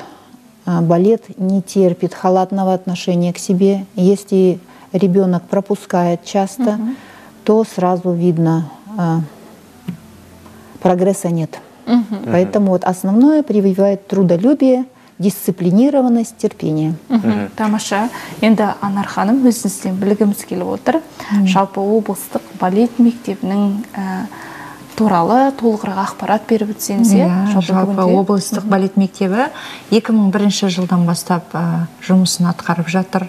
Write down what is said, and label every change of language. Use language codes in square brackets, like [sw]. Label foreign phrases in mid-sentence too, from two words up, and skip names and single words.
[ru] Балет не терпит халатного отношения к себе. Если ребенок пропускает часто, то сразу видно, прогресса нет. Поэтому вот основное прививает трудолюбие, дисциплинированность, терпение. [kk] Тамаша. Енді Анар ханым, өзіңізден білгіміз келіп отыр. Жалпы облыстық балет мектебінің туралы толығырақ ақпарат беріп өтсеңіз. Жалпы облыстық балет мектебі 2001 жылдан бастап жұмысын атқарып жатыр.